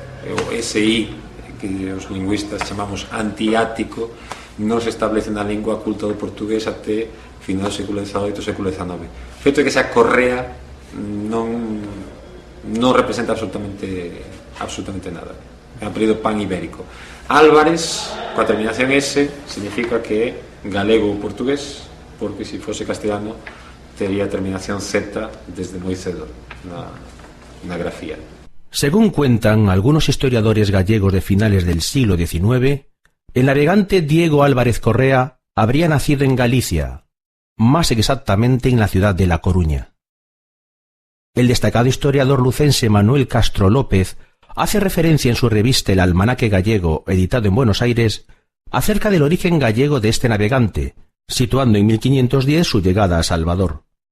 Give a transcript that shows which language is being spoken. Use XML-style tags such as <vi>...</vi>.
<gl>O SI, que os lingüistas chamamos antiático, non se establece na lingua culta do portugués até final do século XVIII, século XIX. O feito é que esa correa non representa absolutamente nada. É un apelido pan-ibérico. Álvarez, coa terminación S, significa que é galego ou portugués, porque se fose castellano tería terminación Z desde moi cedo na grafía.</gl> <es>Según cuentan algunos historiadores gallegos de finales del siglo XIX, el navegante Diego Álvarez Correa habría nacido en Galicia, más exactamente en la ciudad de La Coruña. El destacado historiador lucense Manuel Castro López hace referencia en su revista El Almanaque Gallego, editado en Buenos Aires, acerca del origen gallego de este navegante, situando en 1510 su llegada a Salvador.</es>